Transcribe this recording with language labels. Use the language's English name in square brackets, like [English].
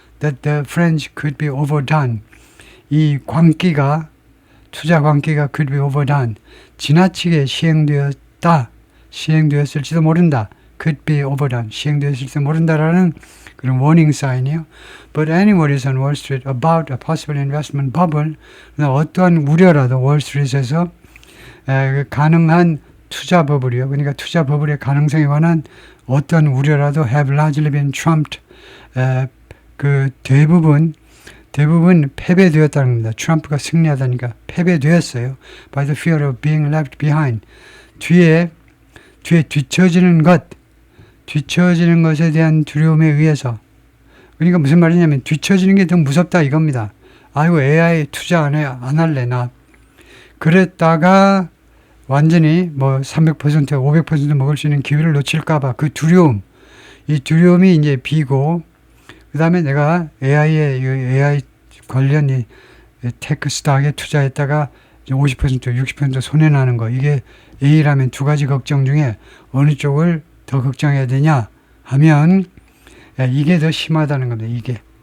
[English] That the French could be overdone. [Korean] 이 투자 광기가 [English] could be overdone. [Korean] 지나치게 시행되었을지도 모른다. [English] could be overdone. [Korean] 시행되었을지도 모른다라는 그런 워닝 사인이요. [English] But any worries on Wall Street about a possible investment bubble. [Korean] 어떠한 우려라도 월스트리트에서 가능한 투자 버블이요. 그러니까 투자 버블의 가능성에 관한 어떤 우려라도 [English] have largely been trumped. [Korean] 그 대부분 패배되었다는 겁니다. 트럼프가 승리하다니까 패배되었어요. [English] By the fear of being left behind. [Korean] 뒤에 뒤처지는 것에 대한 두려움에 의해서. 그러니까 무슨 말이냐면 뒤처지는 게 더 무섭다 이겁니다. 아이고 AI 투자 안 할래 나. 그랬다가 완전히 뭐 300%, 500% 먹을 수 있는 기회를 놓칠까봐 그 두려움, 이 두려움이 이제 비고, 그 다음에 내가 AI 관련 이 테크 스탁에 투자했다가 50%, 60% 손해나는 거, 이게 A라면 두 가지 걱정 중에 어느 쪽을 더 걱정해야 되냐 하면 이게 더 심하다는 겁니다.